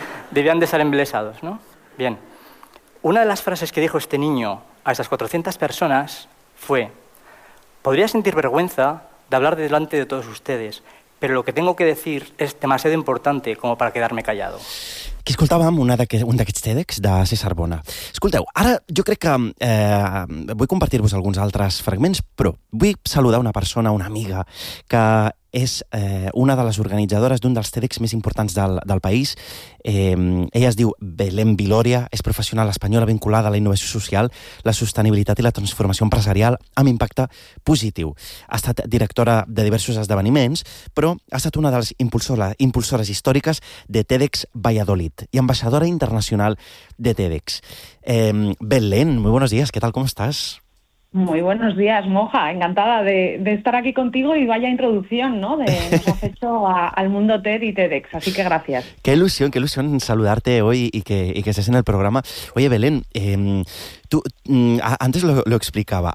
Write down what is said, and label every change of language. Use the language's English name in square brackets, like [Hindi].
[Spanish] Debían de estar embelesados, ¿no? Bien, una de las frases que dijo este niño a esas 400 personas fue: podría sentir vergüenza de hablar delante de todos ustedes, pero lo que tengo que decir es demasiado importante como para quedarme callado. [Catalan] que escoltàvem un d'aquests TEDx de César Bona. Escolteu, ara jo crec que vull compartir-vos alguns altres fragments, però vull saludar una persona, una amiga, que és una de les organitzadores d'un dels TEDx més importants del país. Ella es diu Belén Viloria, és professional espanyola vinculada a la innovació social, la sostenibilitat i la transformació empresarial amb impacte positiu. Ha estat directora de diversos esdeveniments, però ha estat una de les impulsores històriques de TEDx Valladolid i ambaixadora internacional de TEDx. [Spanish] Belén, muy buenos días, ¿qué tal, cómo estás? Muy buenos días, Moja. Encantada de estar aquí contigo y vaya introducción, ¿no? De nos has hecho al mundo TED y TEDx. Así que gracias. Qué ilusión saludarte hoy y que estés en el programa. Oye, Belén, tú antes lo explicaba.